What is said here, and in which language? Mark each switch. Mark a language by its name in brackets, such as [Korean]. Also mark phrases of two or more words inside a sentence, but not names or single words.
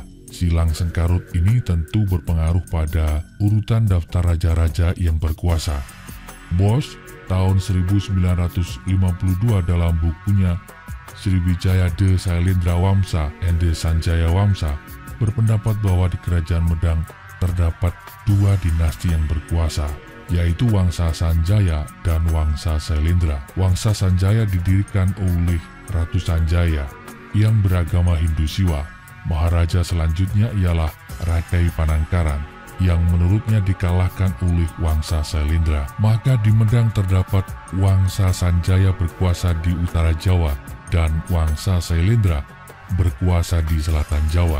[Indonesian] Silang sengkarut ini tentu berpengaruh pada urutan daftar raja-raja yang berkuasa. Bosch tahun 1952 dalam bukunya Sriwijaya De Sailendra Wamsa and De Sanjaya Wamsa berpendapat bahwa di Kerajaan Medang terdapat dua dinasti yang berkuasa, yaitu Wangsa Sanjaya dan Wangsa Sailendra. Wangsa Sanjaya didirikan oleh Ratu Sanjaya yang beragama Hindu Siwa. Maharaja selanjutnya ialah Rakai Panangkaran yang menurutnya dikalahkan oleh Wangsa Sailendra. Maka di Medang terdapat Wangsa Sanjaya berkuasa di utara Jawa dan Wangsa Sailendra berkuasa di selatan Jawa.